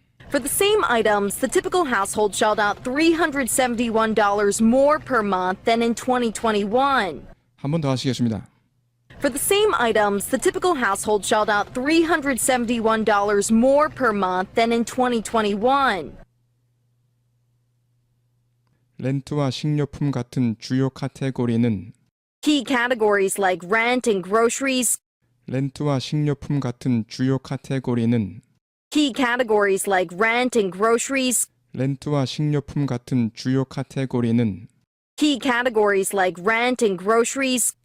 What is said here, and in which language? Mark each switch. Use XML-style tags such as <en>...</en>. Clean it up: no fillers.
<en>For the same items, the typical household shelled out $371 more per month than in 2021.</en> <ko>한 번 더 하시겠습니다.</ko> <en>For the same items, the typical household shelled out $371 more per month than in 2021.</en> <ko>렌트와 식료품 같은 주요 카테고리는</ko> <en>Key categories like rent and groceries.</en> <ko>렌트와 식료품 같은 주요 카테고리는</ko> <en>Key categories like rent and groceries.</en> <ko>렌트와 식료품 같은 주요 카테고리는</ko> <en>Key categories like rent and groceries.</en>